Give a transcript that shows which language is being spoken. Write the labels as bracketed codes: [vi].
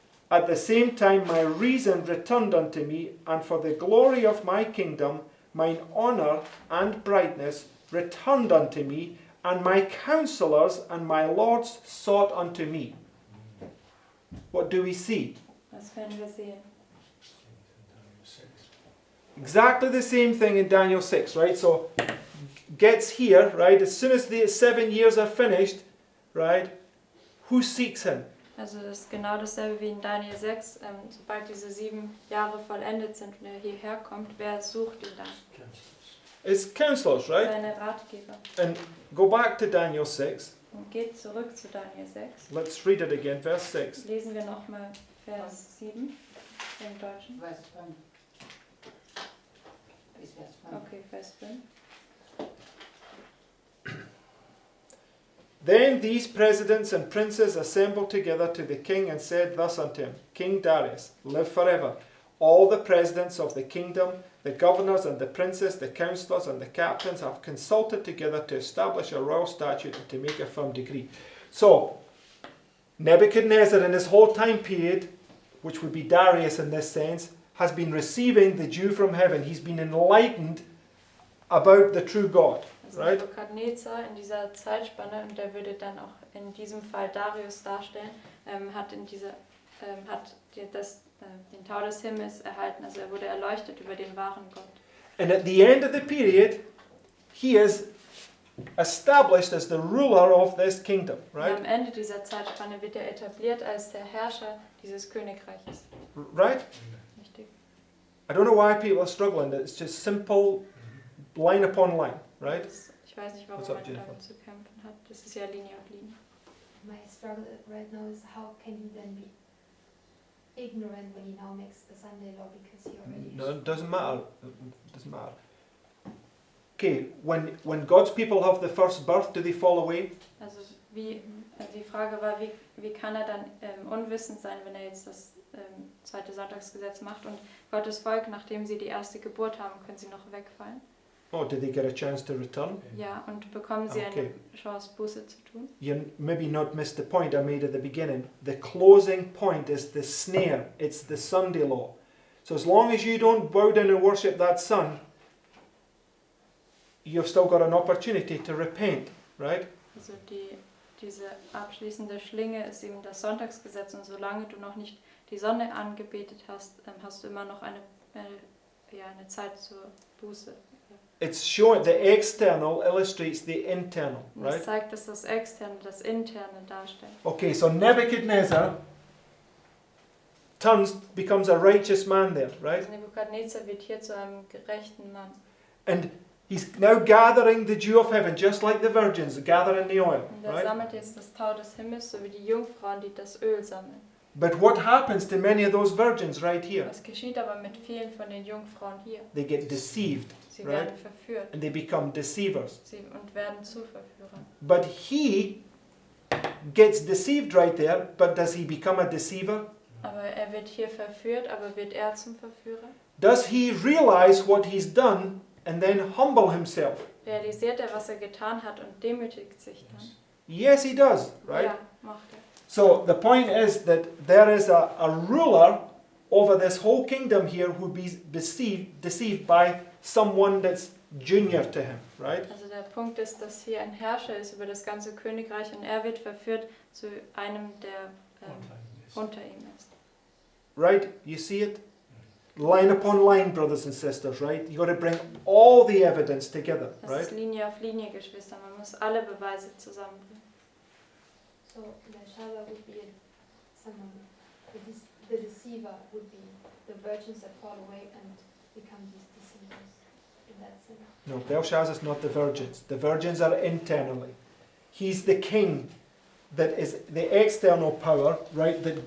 [en] At the same time my reason returned unto me, and for the glory of my kingdom, mine honour and brightness returned unto me, and my counsellors and my lords sought unto me. What do we see? [de] Was werden wir sehen? [en] Exactly the same thing in Daniel 6, right? So, gets here, right? As soon as the 7 years are finished, right? Who seeks him? [de] Also das ist genau dasselbe wie in Daniel 6. Sobald diese 7 Jahre vollendet sind und er hierher kommt, wer sucht ihn dann? [en] It's counselors, right? [de] Seine Ratgeber. [en] And go back to Daniel 6. [de] Und geht zurück zu Daniel 6. [en] Let's read it again, verse 6. [de] Lesen wir nochmal Vers 7 im Deutschen. Vers 5. Bis Vers 5. Okay, Vers 5. [en] Then these presidents and princes assembled together to the king and said thus unto him, King Darius, live forever. All the presidents of the kingdom, the governors and the princes, the counselors and the captains have consulted together to establish a royal statute and to make a firm decree. So, Nebuchadnezzar in his whole time period, which would be Darius in this sense, has been receiving the dew from heaven. He's been enlightened about the true God. [de] Also [en] Right? [de] Nebukadnezar in dieser Zeitspanne, und der würde dann auch in diesem Fall Darius darstellen, hat den Tau des Himmels erhalten. Also er wurde erleuchtet über den wahren Gott. [en] And at the end of the period, he is established as the ruler of this kingdom, [de] Und [en] right? [de] am Ende dieser Zeitspanne wird er etabliert als der Herrscher dieses Königreiches. [en] Right? [de] Richtig. [en] I don't know why people are struggling. It's just simple line upon line, right? [de] Ich weiß nicht, warum [en] What's up, [de] man [en] Jennifer? [de] damit zu kämpfen hat. Das ist ja Linie auf Linie. [en] My struggle right now is how can he then be ignorant when he now makes a Sunday law because he already No, it doesn't matter. It doesn't matter. Okay, when God's people have the first birth, do they fall away? [de] Also die Frage war, wie kann er dann unwissend sein, wenn er jetzt das zweite Sonntagsgesetz macht und Gottes Volk, nachdem sie die erste Geburt haben, können sie noch wegfallen? [en] Oh, did they get a chance to return? [de] Ja, und bekommen sie [en] Okay. [de] eine Chance, Buße zu tun? [en] You maybe not missed the point I made at the beginning. The closing point is the snare. It's the Sunday law. So as long as you don't bow down and worship that sun, you've still got an opportunity to repent, right? [de] Also diese abschließende Schlinge ist eben das Sonntagsgesetz und solange du noch nicht die Sonne angebetet hast, hast du immer noch eine Zeit zur Buße. [en] It's showing the external illustrates the internal, [de] Und das [en] right? [de] zeigt, dass das Externe das Interne darstellt. [en] Okay, so Nebuchadnezzar becomes a righteous man there, right? [de] Also Nebukadnezar wird hier zu einem gerechten Mann. [en] And he's now gathering the dew of heaven, just like the virgins gathering the oil, [de] Und er [en] right? [de] sammelt jetzt das Tau des Himmels, so wie die Jungfrauen, die das Öl sammeln. [en] But what happens to many of those virgins right here? [de] Was geschieht aber mit vielen von den Jungfrauen hier? [en] They get deceived, [de] Sie [en] Right. [de] werden verführt [en] and they become deceivers. [de] und werden zu Verführern. [en] But he gets deceived right there, but does he become a deceiver? [de] Aber er wird hier verführt, aber wird er zum Verführer? [en] Does he realize what he's done and then humble himself? [de] Realisiert er, was er getan hat und demütigt sich dann? [en] Yes, he does, right? [de] Ja, macht er. [en] So the point is that there is a ruler over this whole kingdom here who be deceived by someone that's junior to him, right? [de] Also der Punkt ist, dass hier ein Herrscher ist über das ganze Königreich und er wird verführt zu einem, der unter ihm ist. [en] Right? You see it? Line upon line, brothers and sisters, right? You got to bring all the evidence together, [de] Das [en] right? [de] ist Linie auf Linie, Geschwister. Man muss alle Beweise zusammenbringen. [en] So Belshazzar would be someone, the deceiver would be the virgins that fall away and become these deceivers in that sense. No, Belshazzar's not the virgins. The virgins are internally. He's the king that is the external power, right?